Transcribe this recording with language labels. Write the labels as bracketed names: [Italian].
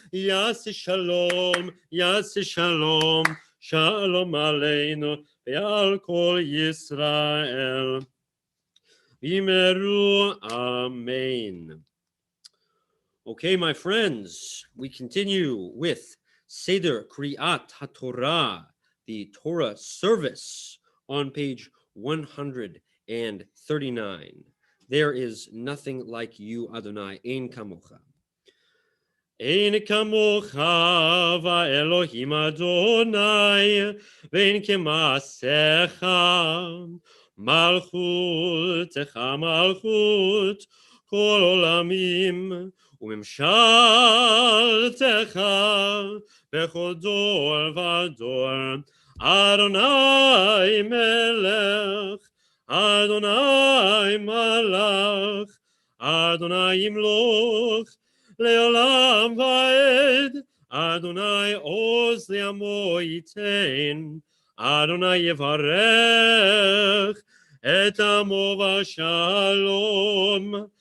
[Hebrew] יעשה שלום, שלום עלינו, ועל כל ישראל. Vimeru, amen. [English] Okay, my friends, we continue with Seder Kriyat HaTorah, the Torah service on page 139. There is nothing like you, Adonai, [Hebrew] ein kamocha. Ein kamocha va'elohim Adonai, ve'en kemasecha, malchutecha malchut, kol olamim, וממשלתך בכל דור ודור. אדוני מלך, אדוני מלך, אדוני ימלוך לעולם ועד. אדוני עוז לעמו ייתן, אדוני יברך את עמו בשלום.